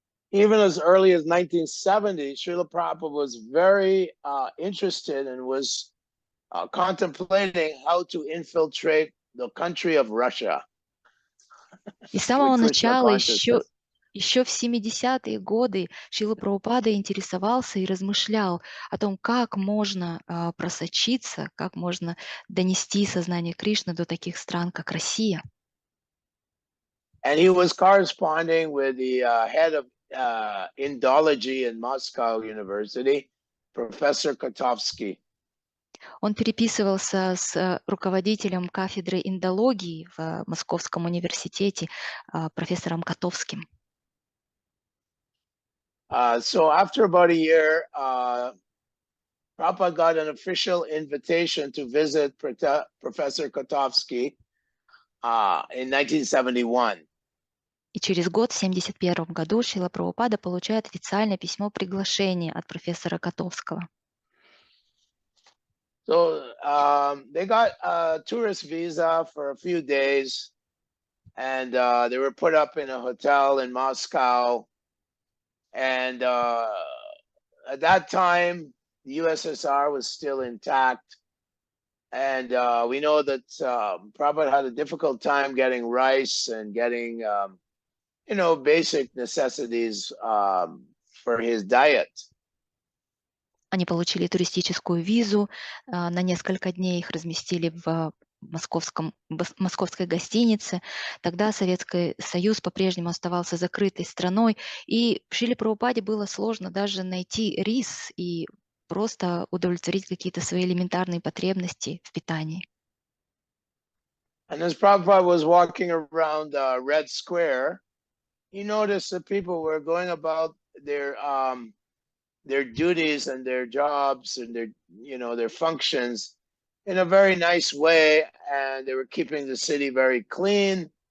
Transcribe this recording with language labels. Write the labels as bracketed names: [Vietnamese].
[English] Even as early as 1970, Srila Prabhupada was very interested and was contemplating how to infiltrate the country of Russia. [Russian] И с самого начала, еще в 70-е годы, Шрила Прабхупада интересовался и размышлял о том, как можно просочиться, как можно донести сознание Кришны до таких стран, как Россия. [English] And he was corresponding with the head of Indology in Moscow University, Professor Kotovsky. [Russian] Он переписывался с руководителем кафедры индологии в Московском университете, профессором Котовским. [English] So after about a year, Prabhupada got an official invitation to visit Professor Kotovsky in 1971. [Russian] И через год, в 1971 году, Шрила Прабхупада получает официальное письмо приглашения от профессора Котовского. [English] So they got a tourist visa for a few days, and they were put up in a hotel in Moscow. And at that time, the USSR was still intact. And we know that Prabhupada had a difficult time getting rice and getting, basic necessities for his diet. [Russian] Они получили туристическую визу, на несколько дней их разместили в московской гостинице. Тогда Советский Союз по-прежнему оставался закрытой страной, и Шриле Прабхупаде было сложно даже найти рис и просто удовлетворить какие-то свои элементарные потребности в питании. [English] And as Prabhupada was walking around Red Square, he noticed that people were going about their duties and their jobs and their functions in a very nice way, and they were keeping the city very clean.